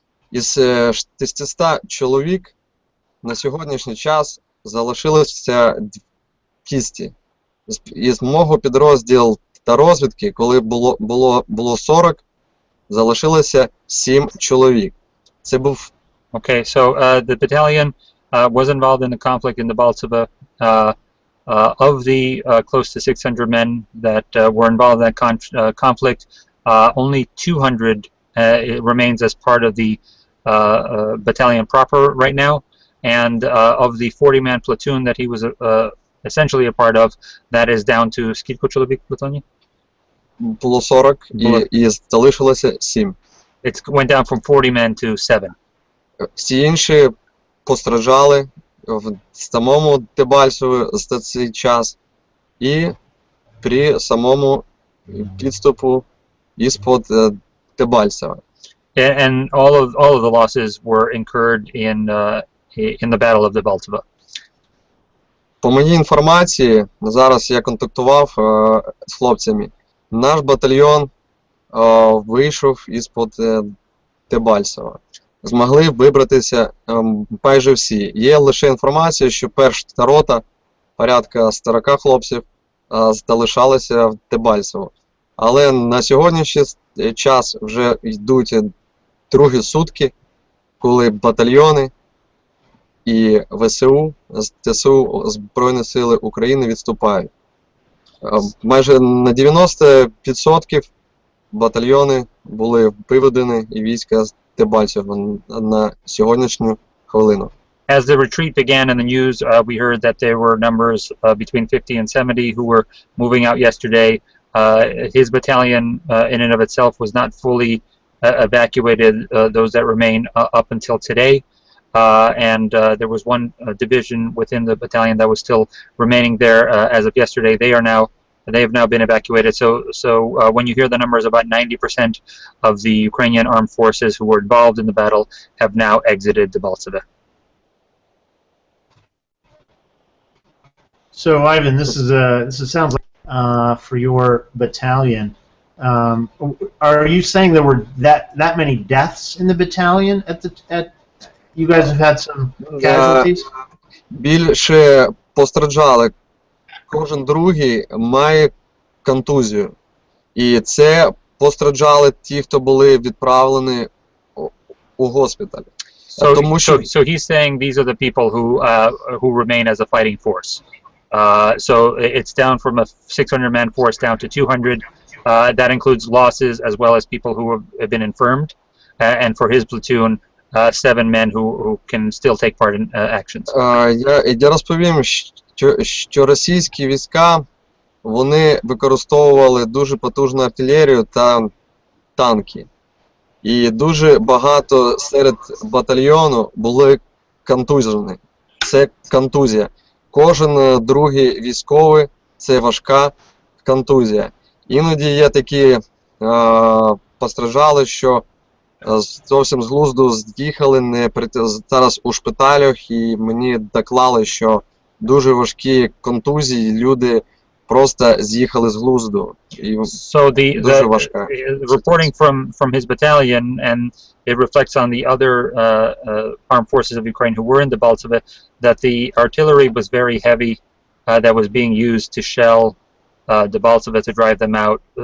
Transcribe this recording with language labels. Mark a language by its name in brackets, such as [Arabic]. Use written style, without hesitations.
[Ukrainian] Із 600 чоловік на сьогоднішній час залишилося 200. Із мого підрозділу та розвідки, коли було 40, залишилося 7 чоловік. Це був... [English] Okay, so the battalion was involved in the conflict in the Baltova. Of the close to 600 men that were involved in that conflict, only 200 remains as part of the battalion proper right now, and of the 40-man platoon that he was essentially a part of, that is down to [Ukrainian] скільки чоловік в платоні? Було 40 і залишилося 7. [English] It went down from 40 men to 7. [Ukrainian] Всі інші постраждали в самому Дебальцеві за цей час і при самому підступу із-под Дебальцева. [English] And all of the losses were incurred in the Battle of Debaltseve. [Ukrainian] По моїй інформації, зараз я контактував з хлопцями, наш батальйон вийшов із-под Дебальцева. Змогли вибратися майже всі. Є лише інформація, що перша рота, порядка 40 хлопців, залишалися в Дебальцево. Але на сьогоднішній час вже йдуть другі сутки, коли батальйони і ВСУ, ТСУ, Збройні Сили України відступають. Майже на 90% батальйони були виведені і війська з Дебальцева на сьогоднішню хвилину. [English] As the retreat began in the news, we heard that there were numbers between 50 and 70 who were moving out yesterday. His battalion in and of itself was not fully evacuated, those that remain up until today. And there was one division within the battalion that was still remaining there as of yesterday. They have now been evacuated. So when you hear the numbers, about 90% of the Ukrainian armed forces who were involved in the battle have now exited Debaltseve. So Ivan, this sounds like for your battalion. Are you saying there were that many deaths in the battalion at you guys have had some casualties? [Ukrainian] Більше постраждали. Кожен другий має контузію. І це постраждали ті, хто були відправлені у госпіталь. [English] So he's saying these are the people who remain as a fighting force. So it's down from a 600-man force down to 200. That includes losses as well as people who have been infirmed. And for his platoon, 7 men who can still take part in actions. [Ukrainian] Я розповім, що російські війська, вони використовували дуже потужну артилерію та танки. І дуже багато серед батальйону були контузені. Це контузія. Кожен другий військовий – це важка контузія. Іноді є такі постраждали, що зовсім з глузду з'їхали, зараз у шпиталях, і мені доклали, що дуже важкі контузії, люди просто з'їхали з глузду. [English] So the reporting from his battalion, and it reflects on the other armed forces of Ukraine who were in Debaltseve, that the artillery was very heavy, that was being used to shell Debaltseve to drive them out.